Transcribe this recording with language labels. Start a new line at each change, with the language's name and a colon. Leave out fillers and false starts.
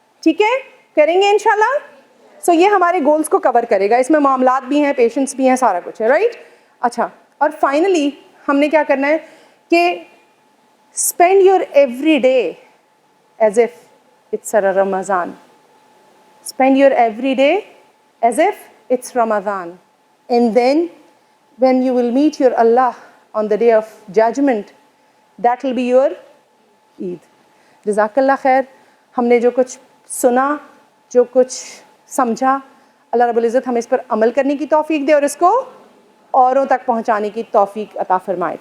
Urdu: ٹھیک ہے, کریں گے انشاءاللہ. سو یہ ہمارے گولز کو کور کرے گا. اس میں معاملات بھی ہیں, پیشنس بھی ہیں, سارا کچھ ہے, رائٹ. اچھا, اور فائنلی ہم نے کیا کرنا ہے کہ
English: spend your every day as if it's a Ramadan. Spend your every day as if it's Ramadan. And then when you will meet your Allah on the day of judgment, that will be your Eid.
Urdu: جزاک اللہ خیر. ہم نے جو کچھ سنا, جو کچھ سمجھا, اللہ رب العزت ہمیں اس پر عمل کرنے کی توفیق دے اور اس کو اوروں تک پہنچانے کی توفیق عطا فرمائے.